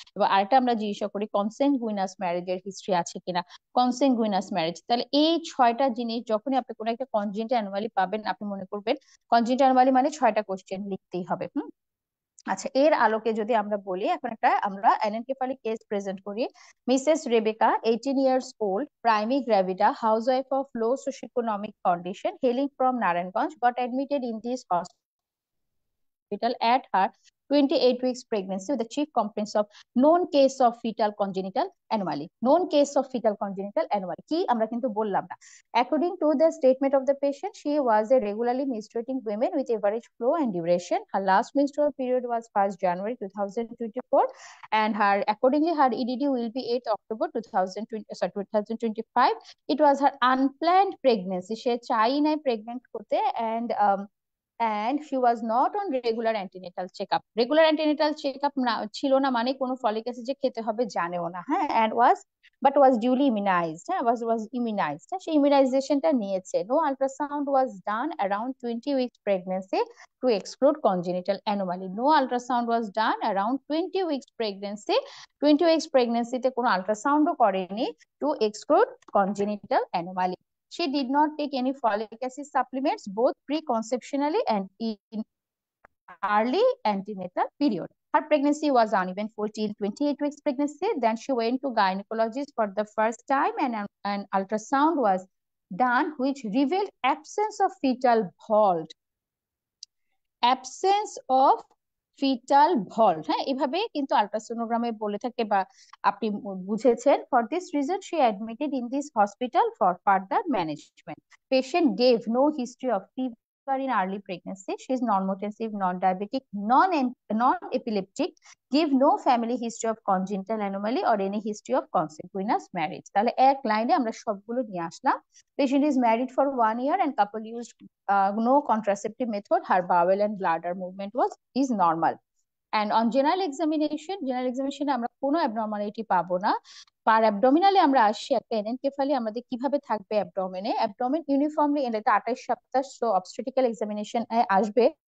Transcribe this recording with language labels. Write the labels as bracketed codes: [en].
[bn] এবং আরেকটা আমরা জিজ্ঞাসা করি কনসেনগুইনাস ম্যারেজের হিস্ট্রি আছে কিনা, কনসেনগুইনাস ম্যারেজ। তাহলে এই 6টা জিনিস যখনই আপনি কোনো একটা কনজেনিটাল অ্যানোমালি পাবেন, আপনি মনে করবেন কনজেনিটাল অ্যানোমালি মানে 6টা কোশ্চেন লিখতেই হবে। আচ্ছা, এর আলোকে যদি আমরা বলি, এখন একটা আমরা অ্যানেনকেফালিক কেস প্রেজেন্ট করি। [en] Mrs Rebecca, 18 years old, primi gravida, housewife of low socioeconomic condition, hailing from Narayanganj, got admitted in this hospital at her 28 weeks pregnancy with the chief complaints of known case of fetal congenital anomaly. Known case of fetal congenital anomaly [bn] কি আমরা কিন্তু বললাম না। [en] According to the statement of the patient, she was a regularly menstruating woman with average flow and duration. Her last menstrual period was 1st January 2024, and accordingly her EDD will be 8th October 2025. It was her unplanned pregnancy. [bn] সে চাই নাই pregnant হতে, [en] and she was not on regular antenatal checkup. Regular antenatal checkup [bn] না ছিল না মানে কোনো folic acid যে খেতে হবে জানেও না। [en] হ্যাঁ, and was duly immunized, হ্যাঁ was immunized, [bn] হ্যাঁ সেই ইমিউনাইজেশনটা নিয়েছে। [en] No ultrasound was done around 20 weeks pregnancy to exclude congenital anomaly. No ultrasound was done around 20 weeks pregnancy, 20 weeks pregnancy [bn] তে কোনো আল্ট্রাসাউন্ডও করেনি [en] to exclude congenital anomaly. She did not take any folic acid supplements both preconceptionally and in early antenatal period. Her pregnancy was uneventful till 28 weeks pregnancy. Then she went to gynecologist for the first time, and an ultrasound was done which revealed absence of fetal vault. [bn] Absence of fetal vault, হ্যাঁ এভাবে কিন্তু আল্ট্রাসোনোগ্রামে বলে থাকে বা আপনি বুঝেছেন। [en] For this reason she admitted in this hospital for further management. Patient gave no history of fever in early pregnancy, she is normotensive, non-diabetic, non-epileptic, give no family history of congenital anomaly or any history of consanguineous marriage. [bn] তাহলে এক লাইনে আমরা সবগুলো নিয়ে আসলাম। [en] Patient is married for 1 year and couple used no contraceptive method. Her bowel and bladder movement is normal. And on general examination [bn] আমরা কোনো abnormality পাবো না। পার অ্যাবডোমিনালে আমরা আসি, একটা এনএনকেফালি আমাদের কিভাবে থাকবে অ্যাবডোমেনে, অ্যাবডোমেন ইউনিফর্মলি, এটা 28 সপ্তাহ, সো অবস্টেট্রিক্যাল এক্সামিনেশন আসবে।